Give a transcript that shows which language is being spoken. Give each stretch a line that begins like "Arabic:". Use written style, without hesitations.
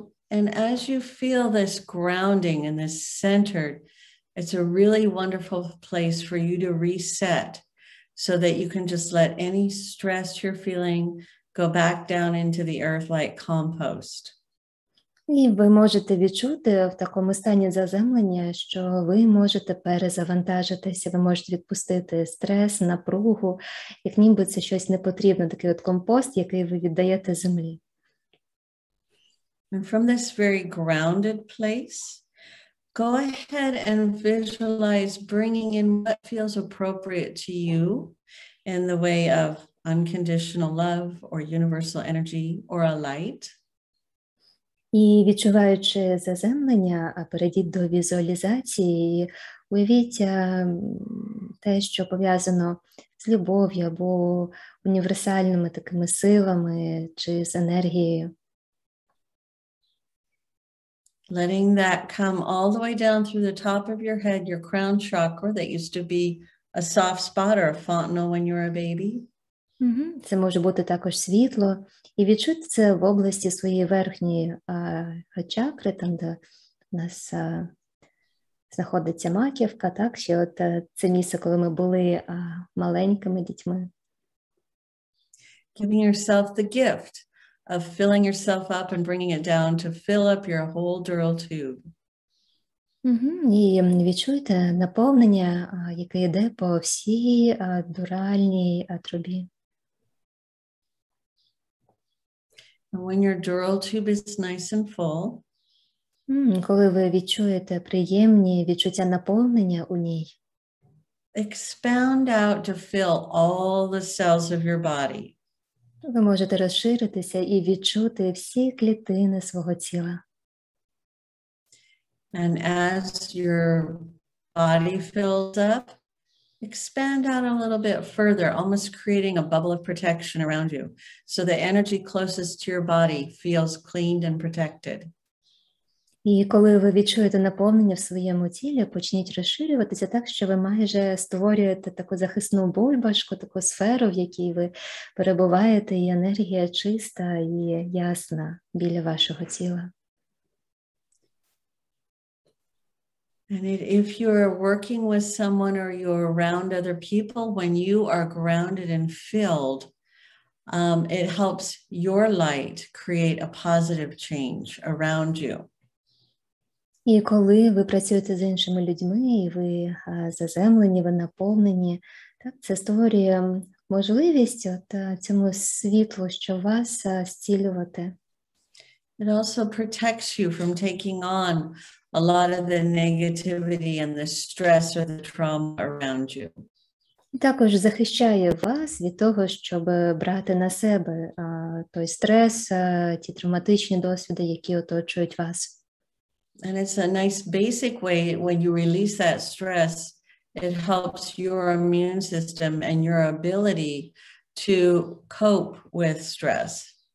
English: And as you feel this grounding and this centered, it's a really wonderful place for you to reset so that you can just let any stress you're feeling go back down into the earth like compost.
Ukrainian: І ви можете відчути в такому стані заземлення, що ви можете перезавантажитися, ви можете відпустити стрес, напругу, як ніби це щось не потрібно, такий от компост, який ви віддаєте землі.
English: And from this very grounded place, go ahead and visualize bringing in what feels appropriate to you in the way of unconditional love or universal energy or a light.
Ukrainian: І відчуваючи заземлення, перейдіть до візуалізації і уявіть те, що пов'язано з любов'ю або універсальними такими силами чи з енергією.
English: Letting that come all the way down through the top of your head, your crown chakra that used to be a soft spot or a fontanel when you were a baby.
Ukrainian: Це може бути також світло. І відчути це в області своєї верхньої чакри, там, де у нас знаходиться маківка, так, що от це місце, коли ми були маленькими дітьми.
English: Giving yourself the gift of filling yourself up and bringing it down to fill up your whole dural tube.
Ukrainian: І відчуйте наповнення, яке йде по всій дуральній трубі.
English: And when your dural tube is nice and full,
Ukrainian: коли ви відчуєте приємні відчуття наповнення у ній,
English: expound out to fill all the cells of your body.
Ukrainian: Ви можете розширитися і відчути всі клітини свого тіла.
English: And as your body fills up, expand out a little bit further, almost creating a bubble of protection around you. So the energy closest to your body feels cleaned and protected.
Ukrainian: І коли ви відчуєте наповнення в своєму тілі, почніть розширюватися так, що ви майже створюєте таку захисну бульбашку, таку сферу, в якій ви перебуваєте, і енергія чиста і ясна біля вашого тіла.
English: And if you're working with someone or you're around other people, when you are grounded and filled, it helps your light create a positive change around you.
Ukrainian: І коли ви працюєте з іншими людьми, і ви заземлені, ви наповнені, так, це створює можливість цьому світлу, що вас зцілювати.
English: It also protects you from taking on a lot of the negativity and the stress or the trauma around you.
Ukrainian: Також захищає вас від того, щоб брати на себе той стрес, ті травматичні досвіди, які оточують вас.
English: And it's a nice basic way when you release that stress, it helps your immune system and your ability to cope with stress.